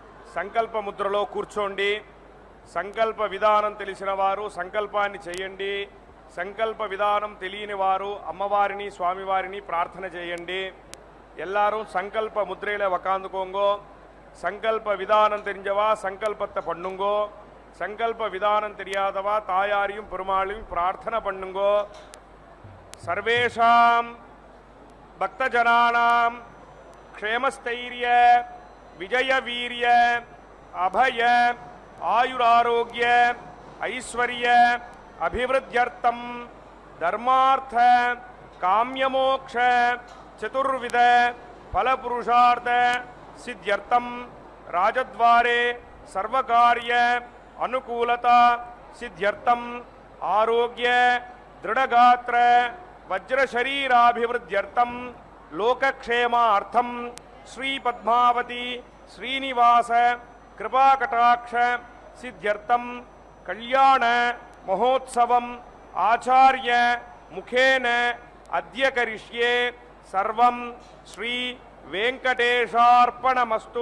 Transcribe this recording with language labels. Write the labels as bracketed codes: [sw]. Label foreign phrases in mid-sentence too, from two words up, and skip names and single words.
[te] సంకల్ప ముద్రలో కూర్చోండి. సంకల్ప విధానం తెలిసిన వారు సంకల్పాన్ని చేయండి. సంకల్ప విధానం తెలియని వారు అమ్మవారిని స్వామివారిని ప్రార్థన చేయండి. [ta] எல்லாரும் சங்கல்ப முத்திரையில உக்காந்துக்கோங்கோ. சங்கல்ப விதானம் தெரிஞ்சவா சங்கல்பத்தை பண்ணுங்கோ. சங்கல்ப விதானம் தெரியாதவா தாயாரையும் பெருமாளையும் பிரார்த்தனை பண்ணுங்கோ. [sa] सर्वेषां भक्तजनानां क्षेमस्थैर्य विजय वीर्य अभय आयुरारोग्य ऐश्वर्य अभिवृद्ध्यर्थं धर्मार्थ काम्यमोक्ष चतुर्विध फलपुरुषार्थ सिद्ध्यर्थम राजद्वारे सर्वकार्य अनुकूलता सिद्ध्यर्थम आरोग्य दृढ़गात्र वज्रशरीराभिवृद्ध्यर्थम लोकक्षेमार्थम श्री पद्मावती श्रीनिवास कृपाकटाक्ष सिद्ध्यर्थम कल्याण महोत्सवम आचार्य मुखेन अद्य करिष्ये सर्वं श्री वेंकटेशार्पणमस्तु.